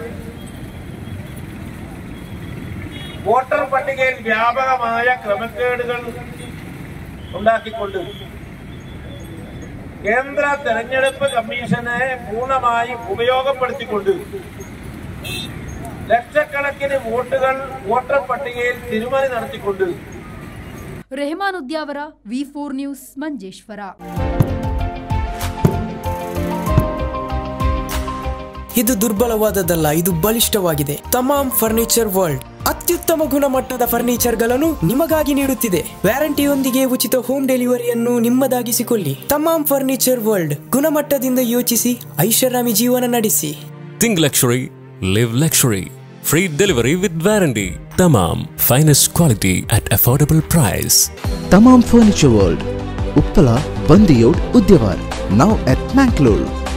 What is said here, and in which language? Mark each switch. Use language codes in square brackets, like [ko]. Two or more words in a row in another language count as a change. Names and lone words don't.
[ml] വോട്ടർ പട്ടികയിൽ വ്യാപകമായ ക്രമക്കേടുകൾ ഉണ്ടാക്കിക്കൊണ്ട് കേന്ദ്ര തെരഞ്ഞെടുപ്പ് കമ്മീഷനെ പൂർണ്ണമായി ഉപയോഗപ്പെടുത്തിക്കൊണ്ട് ലക്ഷക്കണക്കിന് വോട്ടുകൾ വോട്ടർ പട്ടികയിൽ തിരുമറി നടത്തിക്കൊണ്ട്. [kn] ರೆಹಮಾನ್ ಉದ್ಯಾವರ, V4 ನ್ಯೂಸ್, ಮಂಜೇಶ್ವರ. ಇದು ದುರ್ಬಲವಾದದ್ದಲ್ಲ, ಇದು ಬಲಿಷ್ಠವಾಗಿದೆ. ತಮಾಮ್ ಫರ್ನಿಚರ್ ವರ್ಲ್ಡ್ ಅತ್ಯುತ್ತಮ ಗುಣಮಟ್ಟದ ಫರ್ನಿಚರ್ಗಳನ್ನು ನಿಮಗಾಗಿ ನೀಡುತ್ತಿದೆ. ವ್ಯಾರಂಟಿಯೊಂದಿಗೆ ಉಚಿತ ಹೋಮ್ ಡೆಲಿವರಿಯನ್ನು ನಿಮ್ಮದಾಗಿಸಿಕೊಳ್ಳಿ. ತಮಾಮ್ ಫರ್ನಿಚರ್ ವರ್ಲ್ಡ್, ಗುಣಮಟ್ಟದಿಂದ ಯೋಚಿಸಿ, ಐಷಾರಾಮಿ ಜೀವನ ನಡೆಸಿ. [en] Think luxury, live luxury. Free delivery with warranty. Tamam, finest quality at affordable price. Tamam Furniture World, Uppala, Bandiyod, Udyawar. Now at Mangalore.